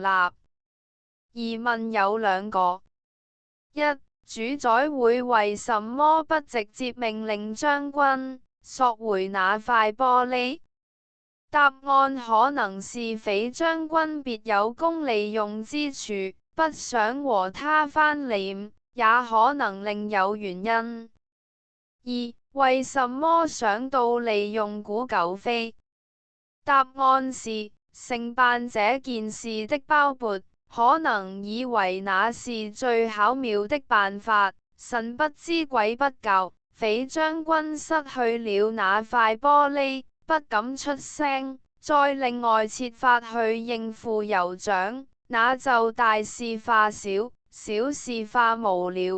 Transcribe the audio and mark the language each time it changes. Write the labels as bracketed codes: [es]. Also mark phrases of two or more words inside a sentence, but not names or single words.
[zh] 疑問有2個：一、主宰會為什麼不直接命令將軍索回那塊玻璃？答案可能是匪將軍別有功利用之處，不想和他翻臉，也可能另有原因。二、為什麼想到利用古狗飛？答案是承辦這件事的鮑勃可能以為那是最巧妙的辦法，神不知鬼不覺，匪將軍失去了那塊玻璃，不敢出聲，再另外設法去應付酋長，那就大事化小，小事化無聊。